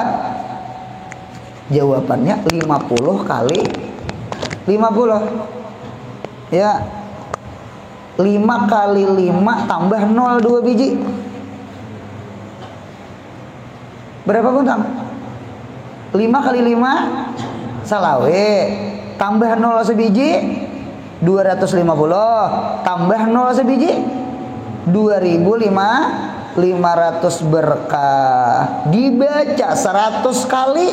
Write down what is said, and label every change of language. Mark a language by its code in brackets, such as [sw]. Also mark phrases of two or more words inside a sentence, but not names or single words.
[id] Jawabannya 50 kali 50. Ya. 5 kali 5 tambah 0 2 biji. Berapa Buntang? 5 kali 5 salawe. Tambah 0 sebiji 250. Tambah 0 sebiji 2500 berkah. Dibaca 100 kali.